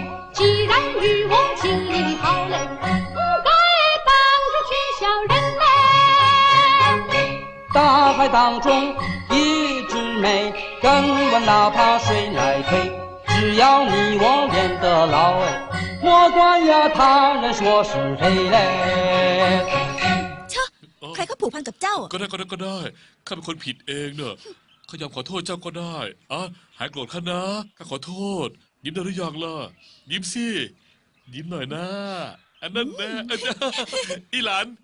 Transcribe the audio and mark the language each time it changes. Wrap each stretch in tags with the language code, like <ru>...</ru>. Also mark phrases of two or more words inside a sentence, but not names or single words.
<zh>既然与我情谊好嘞，不该当着取笑人嘞。大海当中一枝梅，更问哪怕谁来推，只要你我练得牢哎，莫管呀他人说是非嘞。</zh> <th>เชอะใครเขาผูกพันกับเจ้า ก็ได้ข้าเป็นคนผิดเองเนอะข้ายอมขอโทษเจ้าก็ได้หายโกรธข้านะข้าขอโทษ ยิ้มได้หรือยังล่ะยิ้มสิยิ้มหน่อยนะอันนั้นนะอีหลาน</th>